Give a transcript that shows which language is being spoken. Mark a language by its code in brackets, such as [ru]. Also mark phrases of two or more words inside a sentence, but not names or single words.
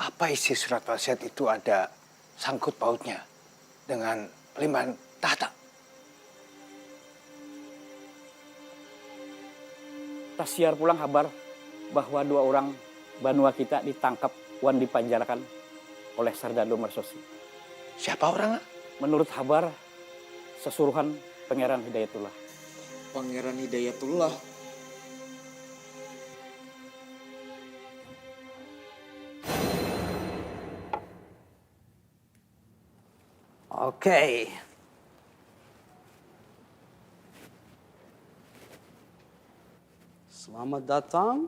[id] Apa isi surat wasiat itu ada sangkut pautnya dengan limpahan tahta? [bjn] Tak siar pulang kabar bahwa 2 orang Banua kita ditangkap wan dipanjarakan oleh Sardado Mersosi. [id] Siapa orangnya? Menurut kabar, sesuruhan Pangeran Hidayatullah. Pangeran Hidayatullah. Oke. Selamat datang.